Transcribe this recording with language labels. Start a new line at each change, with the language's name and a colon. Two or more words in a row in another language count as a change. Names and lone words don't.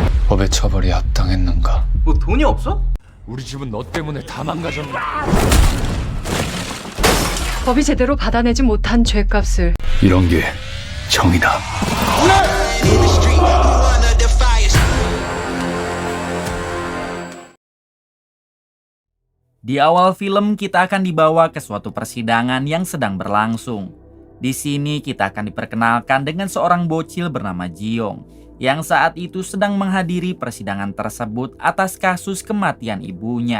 Korean: 법의 처벌이 합당했는가? 뭐 돈이 없어? 우리 집은 너 때문에 다 망가졌네. 법이 제대로 받아내지 못한 죄값을 이런 게 정의다.
Indonesian: Di awal film kita akan dibawa ke suatu persidangan yang sedang berlangsung. Di sini kita akan diperkenalkan dengan seorang bocil bernama Ji-young yang saat itu sedang menghadiri persidangan tersebut atas kasus kematian ibunya.